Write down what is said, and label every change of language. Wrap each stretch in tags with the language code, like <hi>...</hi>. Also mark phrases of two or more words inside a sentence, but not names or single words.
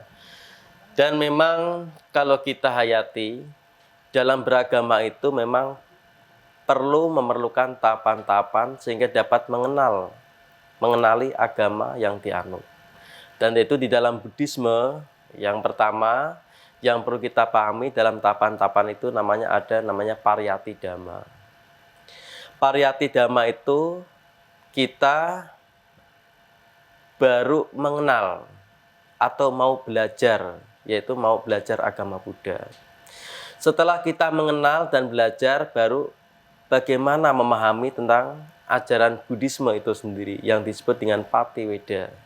<id>Dan memang kalau kita hayati, dalam beragama itu memang memerlukan tahapan-tahapan sehingga dapat mengenali agama yang dianut. Dan itu di dalam Buddhisme, yang pertama yang perlu kita pahami dalam tahapan-tahapan itu namanya</id> <pi>pariyati dhamma. Pariyati dhamma</pi> <id>itu kita baru mengenal atau mau belajar, yaitu mau belajar agama Buddha. Setelah kita mengenal dan belajar, baru bagaimana memahami tentang ajaran Buddhisme itu sendiri yang disebut dengan Patiweda.</id>